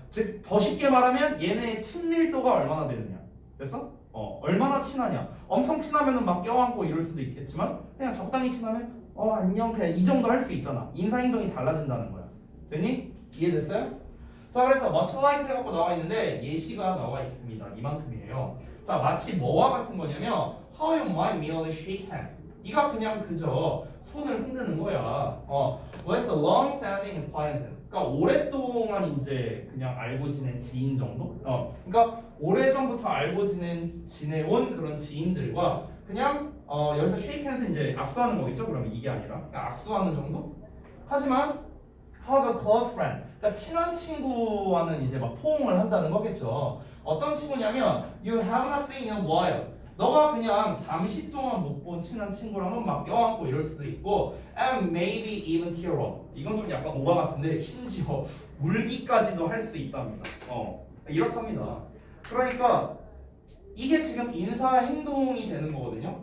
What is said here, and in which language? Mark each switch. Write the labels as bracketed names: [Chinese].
[Korean] 즉 더 쉽게 말하면 얘네의 친밀도가 얼마나 되느냐. 됐어? 얼마나 친하냐. 엄청 친하면은 막 껴안고 이럴 수도 있겠지만 그냥 적당히 친하면 안녕 그냥 이 정도 할 수 있잖아. 인사행동이 달라진다는 거야. 됐니? 이해됐어요? 자, 그래서 [English] much like [Korean] 해갖고 나와 있는데 예시가 나와 있습니다. 이만큼이에요. 자, 마치 뭐와 같은 거냐면 [English] how you might merely shake hands. [Korean] 네가 그냥 그저 손을 흔드는 거야. [English] with a long-standing acquaintance. [Korean] 그러니까 오랫동안 이제 그냥 알고 지낸 지인 정도? 그러니까 오래전부터 알고 지내온 그런 지인들과 그냥 여기서 [English] shake hands [Korean] 이제 악수하는 거겠죠? 그러면 이게 아니라 그러니까 악수하는 정도? [English] 하지만 how a close friend. [Korean] 그러니까 친한 친구와는 이제 막 포옹을 한다는 거겠죠. 어떤 친구냐면 [English] you have not seen in a while. [Korean] 너가 그냥 잠시 동안 못 본 친한 친구랑은 막 껴안고 이럴 수도 있고 [English] and maybe even tear up. [Korean] 이건 좀 약간 오바 같은데 심지어 울기까지도 할 수 있답니다. 이렇답니다. 그러니까 이게 지금 인사 행동이 되는 거거든요.